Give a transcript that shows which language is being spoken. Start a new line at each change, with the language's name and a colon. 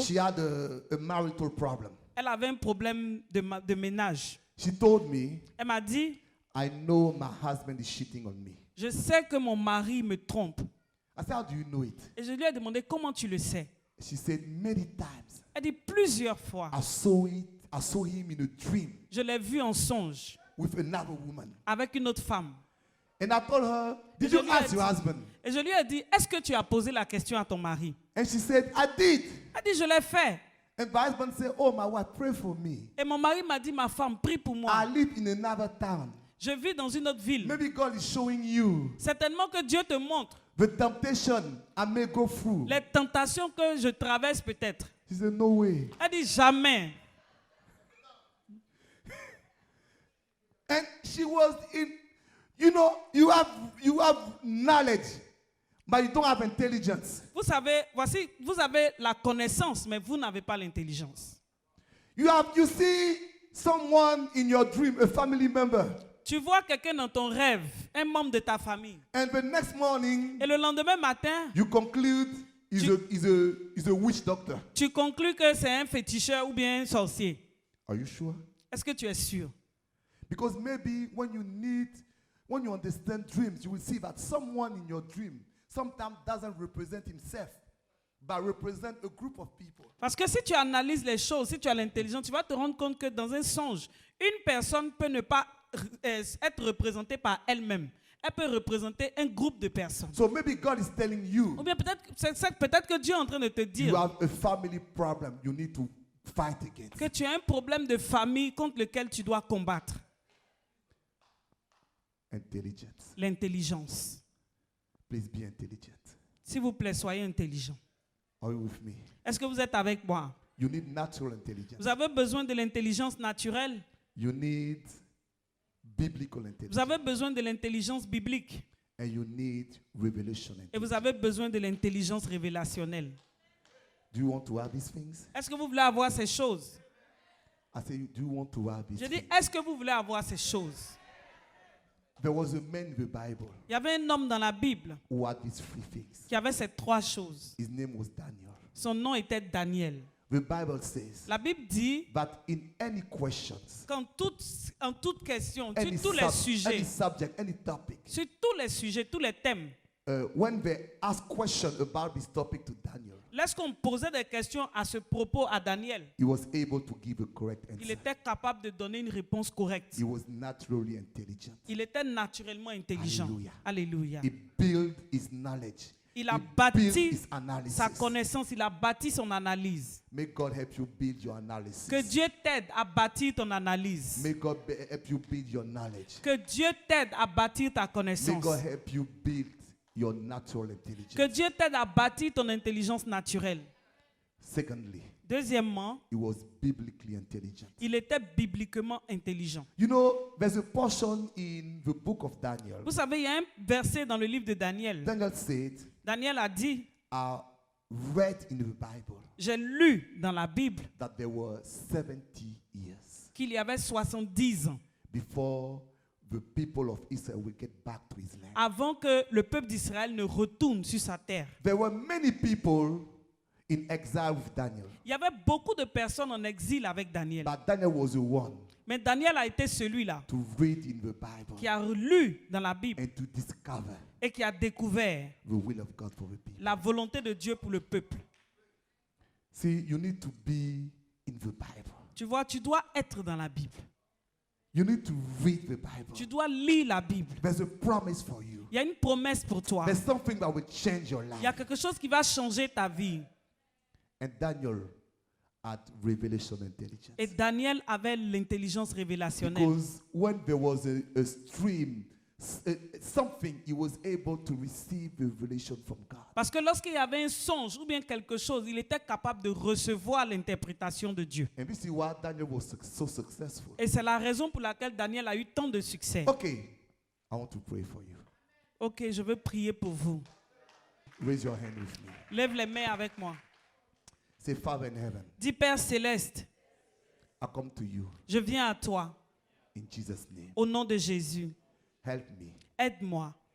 English: She had a marital problem.
French: Elle avait un problème de ménage.
English: She told me,
French: Elle m'a dit,
English: I know my husband is cheating on me.
French: je sais que mon mari me trompe.
English: I said, how do you know it?
French: Et je lui ai demandé, comment tu le sais?
English: She said, many times
French: Elle dit, plusieurs fois.
English: I saw him in a dream
French: Je l'ai vu en songe
English: with another woman.
French: avec une autre femme.
English: And I told her, did
French: Je
English: you
French: lui ai
English: ask
French: dit-
English: your husband?
French: Et je lui ai dit, est-ce que tu as posé la question à ton mari?
English: And she said, I did.
French: Elle dit, je l'ai fait.
English: And my husband said, oh, my wife, pray for me.
French: Et mon mari m'a dit, ma femme, prie pour moi.
English: I live in another town.
French: Je vis dans une autre ville.
English: Maybe God is showing you
French: Certainement que Dieu te montre
English: the temptation I may go through.
French: les tentations que je traverse peut-être.
English: She said, no way.
French: Elle dit, jamais.
English: And she was in, you know, you have knowledge, but you don't have intelligence.
French: Vous savez, voici, vous avez la connaissance, mais vous n'avez pas l'intelligence.
English: You see someone in your dream, a family member,
French: Tu vois quelqu'un dans ton rêve, un membre de ta famille,
English: and the next morning
French: et le lendemain matin,
English: you conclude he's a witch doctor.
French: tu conclus que c'est un féticheur ou bien un sorcier.
English: Are you sure?
French: Est-ce que tu es sûr?
English: Because maybe when you understand dreams, you will see that someone in your dream sometimes doesn't represent himself, but represent a group of people.
French: Parce que si tu analyses les choses, si tu as l'intelligence, tu vas te rendre compte que dans un songe, une personne peut ne pas être représentée par elle-même. Elle peut représenter un groupe de personnes.
English: So maybe God is telling you
French: Ou bien peut-être que Dieu est en train de te
English: you
French: dire
English: have a family problem you need to fight against.
French: que tu as un problème de famille contre lequel tu dois combattre.
English: Intelligence.
French: L'intelligence.
English: Please be intelligent.
French: S'il vous plaît, soyez intelligent.
English: Are you with me?
French: Est-ce que vous êtes avec moi?
English: You need natural intelligence.
French: Vous avez besoin de l'intelligence naturelle.
English: You need biblical intelligence.
French: Vous avez besoin de l'intelligence biblique.
English: And you need revelation
French: Et vous
English: intelligence.
French: avez besoin de l'intelligence révélationnelle.
English: Do you want to have these things?
French: Est-ce que vous voulez avoir ces choses?
English: I say, do you want to have these
French: Je dis,
English: things?
French: est-ce que vous voulez avoir ces choses?
English: There was a man in the Bible
French: Il y avait un homme dans la Bible
English: who had these three things.
French: qui avait ces trois choses.
English: His name was Daniel.
French: Son nom était Daniel.
English: The Bible says
French: La Bible dit
English: that in any questions,
French: qu'en toute question,
English: any,
French: sur tous les
English: any
French: sujets,
English: subject, any topic,
French: sur tous les sujets, tous les thèmes,
English: when they ask questions about this topic to Daniel,
French: lorsqu'on posait des questions à ce propos à Daniel,
English: he was able to give a correct
French: il
English: answer.
French: était capable de donner une réponse correcte.
English: He was naturally intelligent.
French: Il était naturellement intelligent. Alléluia. Alléluia.
English: He built his knowledge.
French: Il a
English: He built
French: bâti
English: his analysis.
French: sa connaissance, il a bâti son analyse.
English: May God help you build your analysis.
French: Que Dieu t'aide à bâtir ton analyse.
English: May God help you build your knowledge.
French: Que Dieu t'aide à bâtir ta
English: May
French: connaissance.
English: God help you build your natural intelligence.
French: Que Dieu t'aide à bâtir ton intelligence naturelle.
English: Secondly,
French: Deuxièmement,
English: he was biblically intelligent.
French: il était bibliquement intelligent.
English: You know, there's a portion in the book of Daniel.
French: Vous savez, il y a un verset dans le livre de Daniel.
English: Daniel said,
French: Daniel a dit,
English: read in the Bible
French: J'ai lu dans la Bible
English: that there were 70 years
French: qu'il y avait 70 ans
English: before the people of Israel will get back to his land.
French: avant que le peuple d'Israël ne retourne sur sa terre.
English: There were many people in exile with Daniel,
French: Il y avait beaucoup de personnes en exil avec Daniel.
English: but Daniel was the one
French: Mais Daniel a été celui-là
English: to read in the Bible
French: qui a lu dans la Bible
English: and to discover
French: et qui a découvert
English: the will of God for the people.
French: la volonté de Dieu pour le peuple.
English: See, you need to be in the Bible.
French: Tu vois, tu dois être dans la Bible.
English: You need to read the Bible.
French: Tu dois lire la Bible.
English: There's a promise for you.
French: Il y a une promesse pour toi.
English: There's something that will change your
French: Il y a
English: life.
French: quelque chose qui va changer ta vie.
English: And Daniel had revelation intelligence.
French: Et Daniel avait l'intelligence révélationnelle.
English: Because when there was a stream, something, he was able to receive the revelation from God.
French: Parce que lorsqu'il y avait un songe ou bien quelque chose, il était capable de recevoir l'interprétation de Dieu.
English: And this is why Daniel was so successful.
French: Et c'est la raison pour laquelle Daniel a eu tant de succès.
English: Okay, I want to pray for you.
French: Ok, je veux prier pour vous.
English: Raise your hand with me.
French: Lève les mains avec moi.
English: Say, Father in heaven,
French: Dis Père céleste,
English: I come to you
French: je viens à toi
English: in Jesus' name.
French: au nom de Jésus.
English: Help me
French: Aide-moi